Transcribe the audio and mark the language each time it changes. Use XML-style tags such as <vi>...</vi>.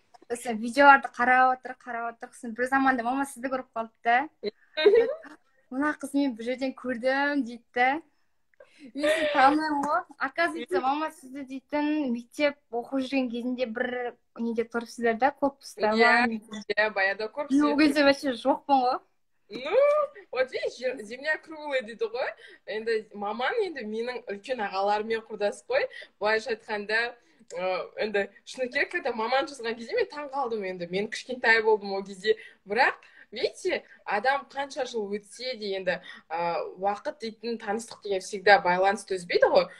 <kk>Сосын видеоларды қарап отырық. Сосын бір заманда мама сізді көріп қалды да. Мына қыз мен бір жерден көрдім дейді да. Мен танымаймын ғой.</kk> <ru>Оказывается,</ru> <kk>мама сізді дейтін мектеп оқып жүрген кезінде бір неде тұрсыздар да, корпуста. Иә, баяда корпус. Ол кезде</kk> <ru>вообще</ru> <kk>жоқпын ғой.</kk> <ru>Ну, вот видишь, земля круглая</ru> <kk>дейді ғой. Енді маман енді менің үлкен ағаларымен құрдас қой. Былайша айтқанда, енді шыны керек,</kk> <ru>когда</ru> <kk>маман жазған кезде мен таң қалдым енді. Мен кішкентай болдым ол кезде. Бірақ</kk> <ru>видите,</ru> <kk>адам қанша жыл өтсе де енді уақыт дейтін таныстық деген</kk> <ru>всегда</ru> <kk>байланысты үзбейді ғой.</kk>